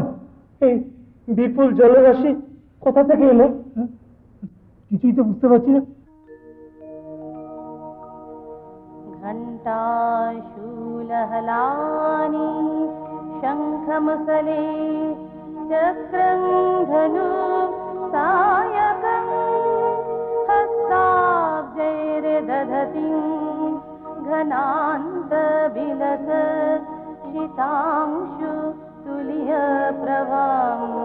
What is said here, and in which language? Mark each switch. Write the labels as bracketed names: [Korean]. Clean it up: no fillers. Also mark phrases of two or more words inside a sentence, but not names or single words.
[Bangla] এই বিপুল জলরাশি কোথা থেকে এলো? কিছুই তো বুঝতে পারছি না। [Sanskrit] घण्टाशूलहलानि शङ्खमुसले चक्रं धनु सायकं हस्ताब्जैर्दधतिं घनान्तबिलसत्शितांशु तुल्यप्रभां